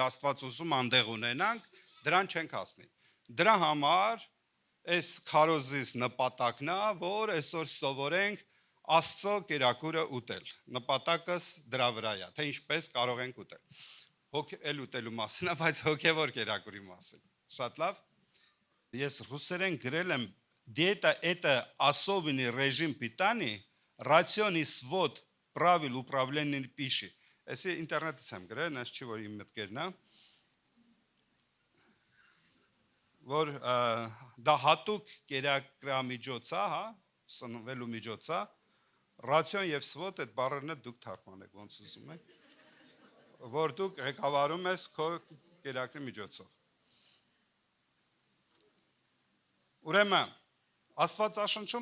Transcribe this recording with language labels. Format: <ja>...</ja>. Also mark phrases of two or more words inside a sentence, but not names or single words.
<hy>Աստված ուզում անդեղ ունենանք, դրան չենք հասնի։ Դրա համար այս քարոզիս նպատակն է, որ այսօր սովորենք Աստծո կերակուրը ուտել։ Նպատակս դրա վրա է, թե ինչպես կարող ենք ուտել։ Էլ ուտելու մասին է, բայց հոգևոր կերակուրի մասին։ Շատ լավ։ Ես ռուսերեն գրել եմ</hy> <ru>«Диета – это особенный режим питания, рацион и свод правил управления пищей».</ru> <hy>Այսի ինտերնետից եմ գրել, այս չի որ իմ մտքերն է, որ դա հատուկ կերակրամիջոց է, հա, սնվելու միջոց է, ռացիոն եւ սվոտ այդ բառերն դուք թարգմանեք ոնց ուզում եք, որ դուք ղեկավարում ես քո կերակրի միջոցով։ Ուրեմն Աստվածաշնչում</hy>